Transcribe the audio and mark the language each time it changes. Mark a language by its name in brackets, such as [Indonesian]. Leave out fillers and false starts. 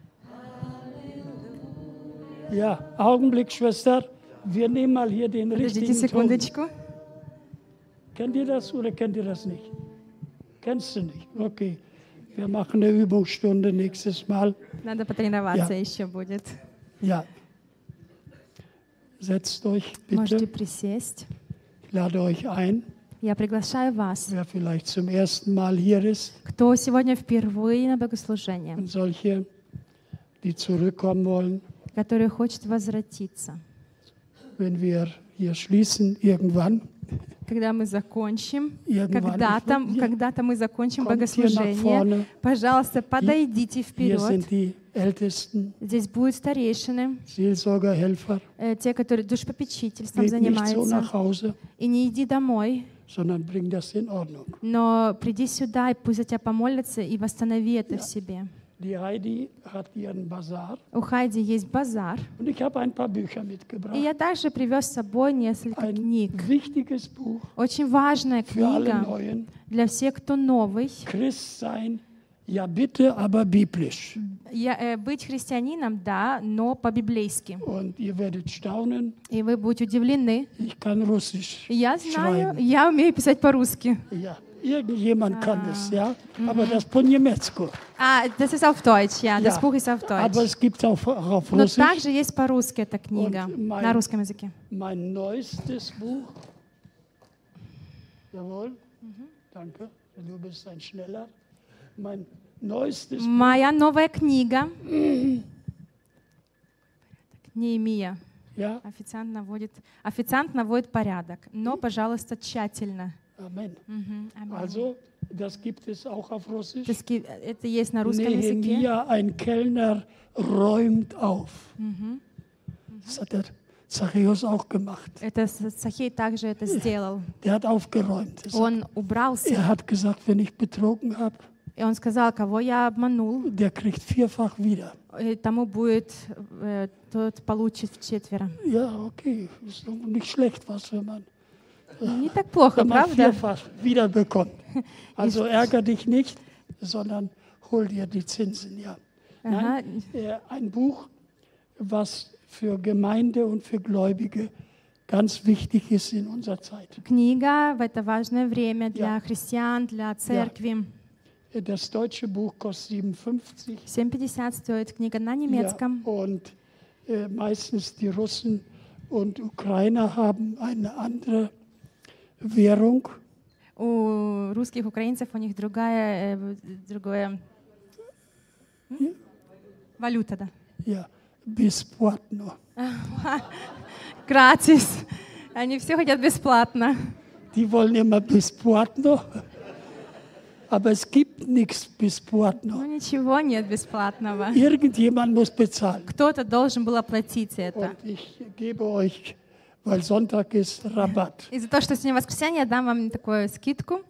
[German] Halleluja. Ja, Augenblick, Schwester. Wir nehmen mal hier den richtigen Sekundetchen. Kennt ihr das oder kennt ihr das nicht? Kennst du nicht? Okay. Wir machen eine Übungsstunde nächstes Mal. [Russian] Надо потренироваться ещё будет. [German] Ja. Setzt euch bitte. [Russian] Можете присесть. [German] Ich lade euch ein. [Russian] Я приглашаю вас. [German] Wer vielleicht zum ersten Mal hier ist. [Russian] Кто сегодня впервые на богослужении? [German] Solche, die zurückkommen wollen. [Russian] Которые хотят возвратиться. [German] Wenn wir hier schließen, irgendwann. [Russian] Когда мы закончим, когда-то мы закончим богослужение, пожалуйста, подойдите вперед. [German] Hier sind die Ältesten, [Russian] здесь будут старейшины, [German] Seelsorgerhelfer, [Russian] те, которые душепопечительством занимаются. [German] Nicht so nach Hause, [Russian] и не иди домой, [German] sondern bring das in Ordnung. [Russian] Но приди сюда, и пусть за тебя помолятся, и восстанови это в себе. [German] Die Heidi hat ihren Bazar. [Russian] У Хайди есть базар. [German] Und ich habe ein paar Bücher mitgebracht. [Russian] И я также привез с собой несколько [German] ein [Russian] книг. [German] Wichtiges Buch. [Russian] Очень важная [German] für [Russian] книга. [German] Alle neuen. [Russian] Для всех, кто новый. [German] Christ sein, ja bitte, aber biblisch. [Russian] Я, быть христианином, да, но по-библейски. [German] Und ihr werdet staunen. [Russian] И вы будете удивлены. [German] Ich kann Russisch. [Russian] Я знаю, я умею писать по-русски. [German] Ja. Irgendjemand kann es, ja? Mm-hmm. Aber das [Russian] по-немецку. [German] Das ist auf Deutsch, ja. Das Buch ist auf Deutsch. Aber es gibt auch auf Russisch. Но также есть по-русски эта книга, на русском языке. Mein neuestes Buch. Jawohl. Mm-hmm. Danke. Du bist ein Schneller. Mein neuestes Buch. [Russian] Моя новая книга. Неемия. [German] Ja? [Russian] Официант наводит порядок. Но, пожалуйста, тщательно. [German] Amen. Mm-hmm. Amen. Also, das gibt es auch auf Russisch. Das gibt, [Russian] это есть на русском языке. [German] Nehemia, ein Kellner, räumt auf. Mm-hmm. Das hat der Zachäus auch gemacht. [Russian] Это Zachäus также это сделал. [German] Der hat aufgeräumt. [Russian] Он убрался. [German] Er hat gesagt, wenn ich betrogen habe. [Russian] И он сказал, кого я обманул, [German] der kriegt vierfach wieder. [Russian] И тому будет, тот получит вчетверо. [German] Ja, okay. Ist doch nicht schlecht, was für man. [Russian] Не так плохо, [German] wenn [Russian] правда? [German] Man vierfach wieder bekommt. Also ärger dich nicht, sondern hol dir die Zinsen, ja. Nein, ein Buch, was für Gemeinde und für Gläubige ganz wichtig ist in unserer Zeit. [Russian] Книга в это важное время для христиан, для церкви. [German] Das deutsche Buch kostet 7,50. [Russian] 7,50 стоит книга на немецком. [German] Ja, und meistens die Russen und Ukrainer haben eine andere Währung. [Russian] У русских, украинцев, у них другая, другое... Валюта, да. [German] Ja, [Russian] бесплатно. [German] Gratis. [Russian] Они все хотят бесплатно. [German] Die wollen immer [Russian] бесплатно. [German] Aber es gibt nichts бесплатно. [Russian] Ну ничего нет бесплатного. [German] Irgendjemand muss bezahlen. [Russian] Кто-то должен был оплатить это. [German] Und ich gebe euch, weil Sonntag ist Rabatt. [Russian] Из-за того, что сегодня воскресенье, я дам вам такую скидку.